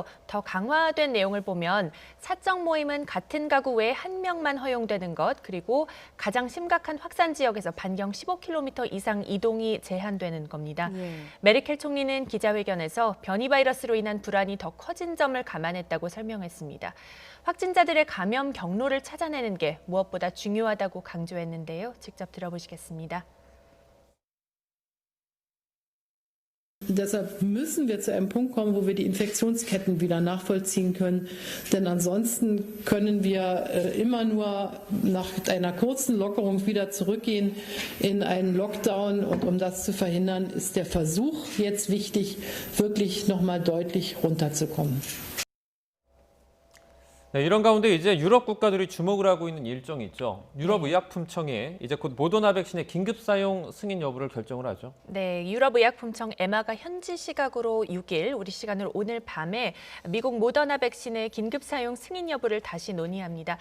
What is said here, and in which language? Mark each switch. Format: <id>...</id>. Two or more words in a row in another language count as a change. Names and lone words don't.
<ko>더 강화된 내용을 보면 사적 모임은 같은 가구 외에 한 명만 허용되는 것, 그리고 가장 심각한 확산 지역에서 반경 15km 이상 이동이 제한되는 겁니다. 예. 메르켈 총리는 기자회견에서 변이 바이러스로 인한 불안이 더 커진 점을 감안했다고 설명했습니다. 확진자들의 감염 경로를 찾아내는 게 무엇보다 중요하다고 강조했는데요. 직접 들어보시겠습니다.</ko> <de>Deshalb müssen wir zu einem Punkt kommen, wo wir die Infektionsketten wieder nachvollziehen können. Denn ansonsten können wir immer nur nach einer kurzen Lockerung wieder zurückgehen in einen Lockdown. Und um das zu verhindern, ist der Versuch jetzt wichtig, wirklich nochmal deutlich runterzukommen.</de> <ko>네, 이런 가운데 이제 유럽 국가들이 주목을 하고 있는 일정이 있죠. 유럽의약품청이 이제 곧 모더나 백신의 긴급 사용 승인 여부를 결정을 하죠. 네, 유럽의약품청 에마가 현지 시각으로 6일, 우리 시간으로 오늘 밤에 미국 모더나 백신의 긴급 사용 승인 여부를 다시 논의합니다.</ko>